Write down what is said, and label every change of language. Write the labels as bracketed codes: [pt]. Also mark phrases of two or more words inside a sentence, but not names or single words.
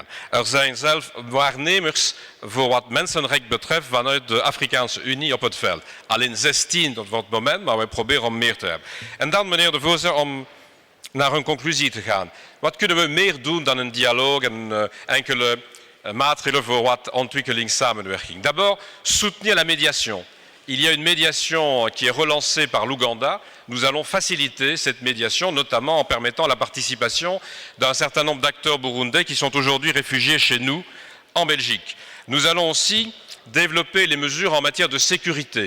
[nl] Er zijn zelfs waarnemers voor wat mensenrecht betreft vanuit de Afrikaanse Unie op het veld. Alleen 16 tot het moment, maar wij proberen om meer te hebben. En dan, meneer de voorzitter, om naar een conclusie te gaan. Wat kunnen we meer doen dan een dialoog en enkele maatregelen voor wat ontwikkelingssamenwerking? [fr] D'abord, soutenir la médiation, il y a une médiation qui est relancée par l'Ouganda. Nous allons faciliter cette médiation, notamment en permettant la participation d'un certain nombre d'acteurs burundais qui sont aujourd'hui réfugiés chez nous, en Belgique. Nous allons aussi développer les mesures en matière de sécurité.